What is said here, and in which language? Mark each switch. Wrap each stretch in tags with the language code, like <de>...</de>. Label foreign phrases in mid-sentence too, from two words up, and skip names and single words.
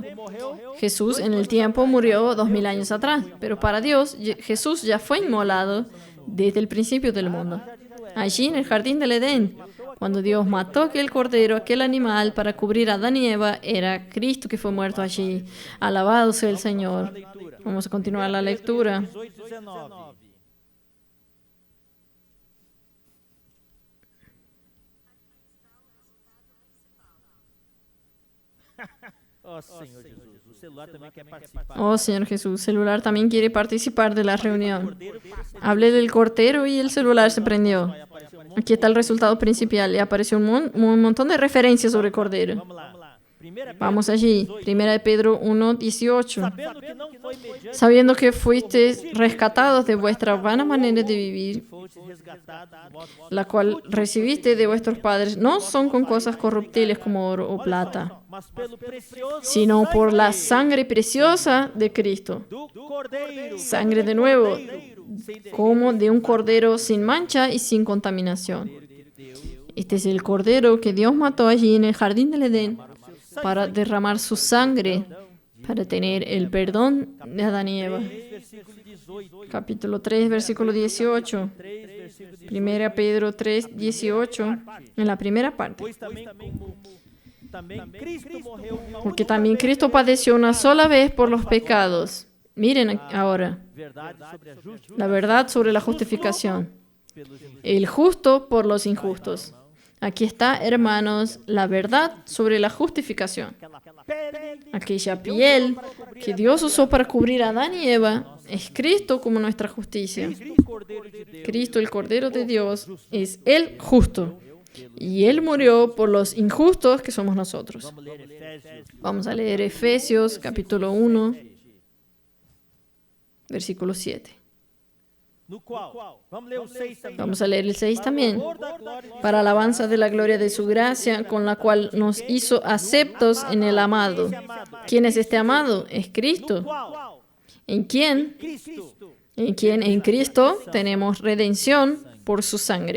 <es>Jesús en el tiempo murió 2000 años atrás, pero para Dios Jesús ya fue inmolado desde el principio del mundo. Allí en el jardín del Edén, cuando Dios mató aquel cordero, aquel animal para cubrir a Adán y Eva, era Cristo que fue muerto allí. Alabado sea el Señor. Vamos a continuar la lectura. 18:19.</es> <pt>Oh, Senhor Jesus, o celular também quer participar.</pt> <es>Oh, Señor Jesús, celular también quiere participar de la reunión. Hablé del cordero y el celular se prendió. Aquí está el resultado principal y apareció un montón de referencias sobre cordero.</es> <pt>Vamos lá. Primeira</pt> <es>Vamos allí, 1 de Pedro 1:18.</es> <pt>sabendo que não foi mediante</pt> <es>Sabiendo que fuisteis rescatados de vuestra vana manera de vivir,</es> <pt>fosse resgatado dos vossos,</pt> <es>la cual recibiste de vuestros padres, no son con cosas corruptibles como oro o plata,</es> <pt>mas pelo precioso</pt> <es>sino por la sangre preciosa de Cristo.</es> <pt>do Cordeiro.</pt> <es>Sangre de nuevo, como de un cordero sin mancha y sin contaminación. Este es el cordero que Dios mató allí en el jardín del Edén para derramar su sangre, para tener el perdón de Adán y Eva. Versículo 18. Capítulo 3, versículo 18. 3, versículo 18. 1 Pedro 3, 18, en la primera parte.</es> <pt>Pois também Cristo morreu uma</pt> <es>Porque también Cristo padeció una sola vez por los pecados. Miren ahora,</es> <pt>verdade sobre a justiça</pt> <es>la verdad sobre la justificación.</es> <pt>pelos injustos.</pt> <es>El justo por los injustos. Aquí está, hermanos, la verdad sobre la justificación.</es> <pt>Aquela pele</pt> <es>Aquella piel que Dios usó para cubrir a Adán y Eva es Cristo como nuestra justicia.</es> <pt>do Cordeiro de Deus.</pt> <es>Cristo, el Cordero de Dios, es el justo. Y Él murió por los injustos que somos nosotros.</es> <pt>Vamos ler Efésios.</pt> <es>Vamos a leer Efesios capítulo 1, versículo 7.</es> <pt>No qual, vamos ler o 6 também.</pt> <es>Vamos a leer el 6 también.</es> <pt>Por da glória de</pt> <es>Para alabanza de la gloria de su gracia, con la cual nos hizo aceptos en el amado. ¿Quién es este amado? Es Cristo.</es> <pt>qual?</pt> <es>¿En quién? Cristo. En quien en Cristo tenemos redención por su sangre.</es>